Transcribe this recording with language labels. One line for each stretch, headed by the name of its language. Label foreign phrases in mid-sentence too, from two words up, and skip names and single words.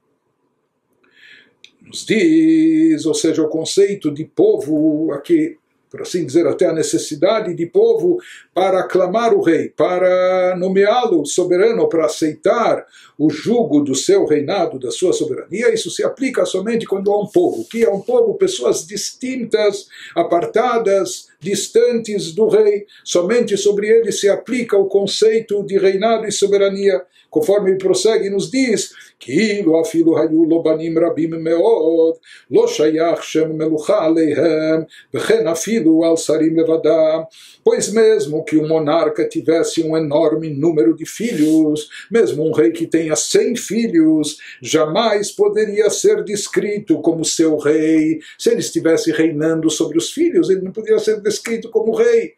Portuguese: Nos diz, ou seja, o conceito de povo aqui, por assim dizer, até a necessidade de povo para aclamar o rei, para nomeá-lo soberano, para aceitar o jugo do seu reinado, da sua soberania. Isso se aplica somente quando há um povo. Que é um povo? Pessoas distintas, apartadas, distantes do rei. Somente sobre ele se aplica o conceito de reinado e soberania. Conforme ele prossegue e nos diz,
Hebrew: כאילו אפילו היו לו בנים רבים מאוד, לא שייך שם מלוכה עליהם, וכן אפילו על שרים לבדם.
Portuguese: Pois mesmo que o monarca tivesse um enorme número de filhos, mesmo um rei que tenha 100 filhos, jamais poderia ser descrito como seu rei. Se ele estivesse reinando sobre os filhos, ele não poderia ser descrito como rei.